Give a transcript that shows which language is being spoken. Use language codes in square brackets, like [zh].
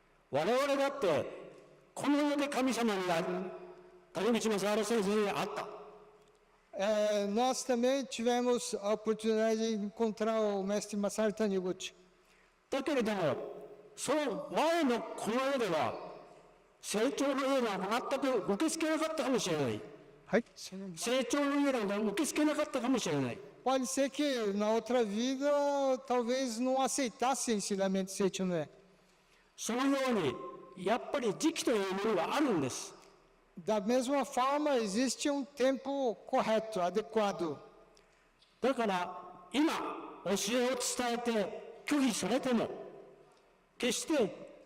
[ja] 我々だってこの世で神様に谷口正治先生に会った。 [pt] Nós também tivemos a oportunidade de encontrar o mestre Masaru Taniguchi. [ja] だけれどもその前のこの世では成長の家が全く受け付けなかったかもしれない。成長の家が受け付けなかったかもしれない。 [pt] Pode ser que na outra vida talvez não aceitasse ensinamento Seichuné. [ja] そのようにやっぱり時期というものがあるんです。 [pt] Da mesma forma, existe um tempo correto, adequado. [ja] だから今教えを伝えて拒否されても決して